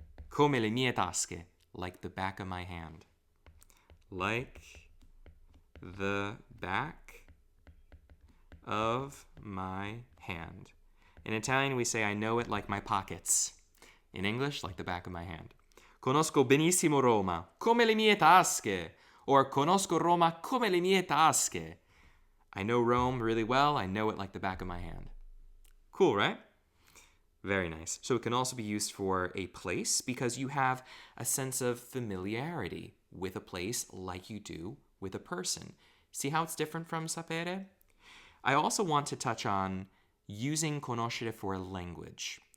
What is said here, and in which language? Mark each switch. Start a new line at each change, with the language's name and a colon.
Italian: Come le mie tasche.
English: Like the back of my hand. Like the back of my hand. In Italian, we say, I know it like my pockets. In English, like the back of my hand.
Italian: Conosco benissimo Roma, come le mie tasche. Or conosco Roma come le mie tasche.
English: I know Rome really well. I know it like the back of my hand. Cool, right? Very nice. So it can also be used for a place because you have a sense of familiarity with a place like you do with a person. See how it's different from sapere? I also want to touch on using conoscere for a language.